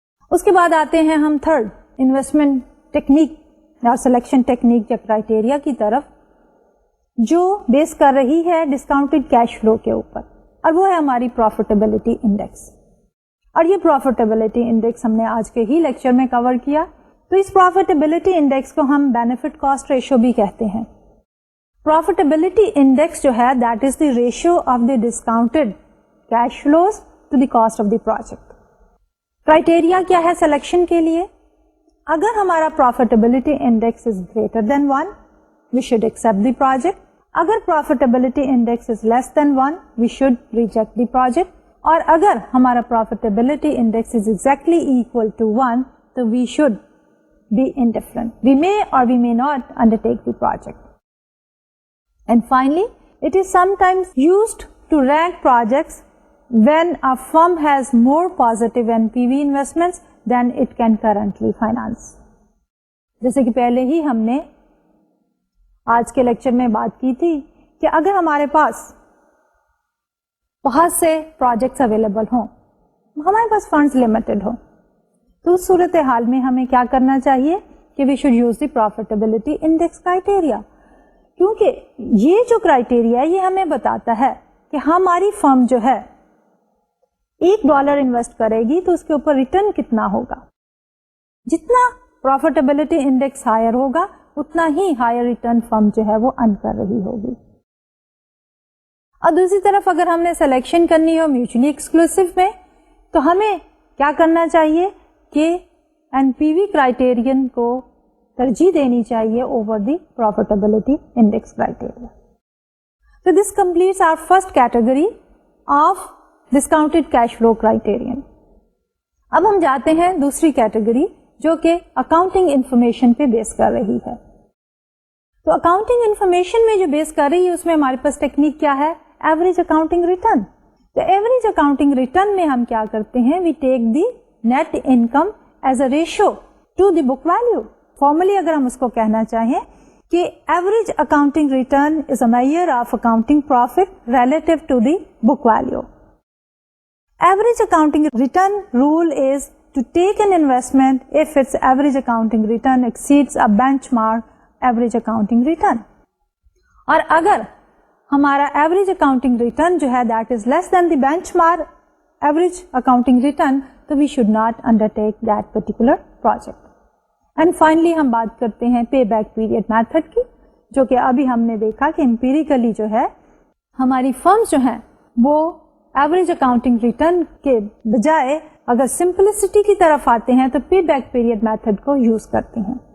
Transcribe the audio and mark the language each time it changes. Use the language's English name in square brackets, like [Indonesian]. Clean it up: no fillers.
[Urdu] اس کے بعد آتے ہیں ہم تھرڈ انویسٹمنٹ ٹیکنیک اور سلیکشن ٹیکنیک یا کرائٹیریا کی طرف، جو بیس کر رہی ہے ڈسکاؤنٹڈ کیش فلو کے اوپر، اور وہ ہے ہماری پروفیٹیبلٹی انڈیکس. اور یہ پروفیٹیبلٹی انڈیکس ہم نے آج کے ہی لیکچر میں کور کیا. تو اس پروفیٹیبلٹی انڈیکس کو ہم بینیفٹ کاسٹ ریشو بھی کہتے ہیں. [English] Profitability index جو ہے that is the ratio of the discounted cash flows to the cost of the project. [Urdu] Criteria کیا ہے سلیکشن کے لیے؟ اگر ہمارا [English] Profitability index is greater than 1 we should accept the project. [Urdu] اگر [English] Profitability index is less than 1 we should reject the project. [Urdu] اور اگر ہمارا [English] Profitability index is exactly equal to 1 تو we should be indifferent. We may or we may not undertake the project. And finally, it is sometimes used to rank projects when a firm has more positive NPV investments than it can currently finance. [Urdu] جیسے کہ پہلے ہی ہم نے آج کے lecture میں بات کی تھی کہ اگر ہمارے پاس بہت سے پروجیکٹس اویلیبل ہوں، ہمارے پاس فنڈز لمیٹڈ ہوں، تو اس صورتحال میں ہمیں کیا کرنا چاہیے کہ we should use the profitability index criteria. کیونکہ یہ جو کرائٹیریا یہ ہمیں بتاتا ہے کہ ہماری فرم جو ہے $1 انویسٹ کرے گی تو اس کے اوپر ریٹرن کتنا ہوگا. جتنا پروفیٹیبلٹی انڈیکس ہائر ہوگا اتنا ہی ہائر ریٹرن فرم جو ہے وہ ارن کر رہی ہوگی. اور دوسری طرف اگر ہم نے سلیکشن کرنی ہو میوچلی ایکسکلوسیو میں تو ہمیں کیا کرنا چاہیے کہ NPV کرائٹیرین کو ترجیح دینی چاہیے [English] Over the profitability index criteria. So this completes our first category of discounted cash flow criterion. [Urdu] اب ہم جاتے ہیں دوسری کیٹیگری جو کہ اکاؤنٹنگ انفارمیشن پہ بیس کر رہی ہے. تو اکاؤنٹنگ انفارمیشن میں جو بیس کر رہی ہے اس میں ہمارے پاس ٹیکنیک کیا ہے؟ Average accounting return. تو ایوریج اکاؤنٹنگ ریٹرن میں ہم کیا کرتے ہیں؟ [English] We take the net income as a ratio to the book value. [Urdu] Formally اگر ہم اس کو کہنا چاہیں کہ [English] Average accounting return is a measure of accounting profit relative to the book value. Average accounting return rule is to take an investment if its average accounting return exceeds a benchmark average accounting return. [Urdu] اور اگر ہمارا [English] average accounting return جو ہے that is less than the benchmark average accounting return تو we should not undertake that particular project. And finally [Urdu] ہم بات کرتے ہیں pay back period method کی، جو کہ ابھی ہم نے دیکھا کہ empirically جو ہے ہماری firms جو ہیں وہ ایوریج اکاؤنٹنگ ریٹرن کے بجائے اگر سمپلسٹی کی طرف آتے ہیں تو پے بیک پیریڈ میتھڈ کو یوز کرتے ہیں.